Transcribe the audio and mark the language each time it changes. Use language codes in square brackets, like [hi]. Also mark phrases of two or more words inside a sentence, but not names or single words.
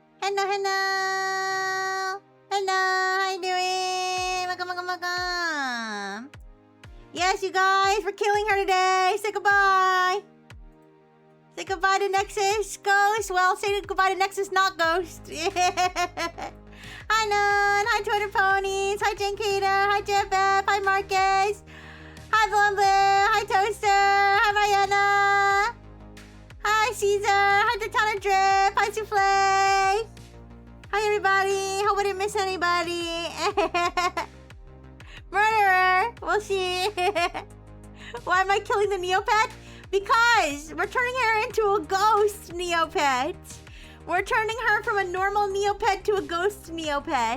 [en] Hello, hello. Hello, how you doing? Welcome. Yes, you guys, we're killing her today. Say goodbye. Say goodbye to Nexus Ghost. Well, say goodbye to Nexus Not Ghost. Hi, Nun. Hi, Twitter Ponies. Hi, Jankita. Hi, Jeff. Hi, Marcus. Hi, Blumblue. Hi, Toaster. Hi, Mariana. Hi, Caesar. Hi, Tatana Drip. Hi, Souffle. Hi, everybody. Hope I didn't miss anybody. Murderer. We'll see. Why am I killing the Neopet? Because we're turning her into a ghost Neopet. We're turning her from a normal Neopet to a ghost Neopet.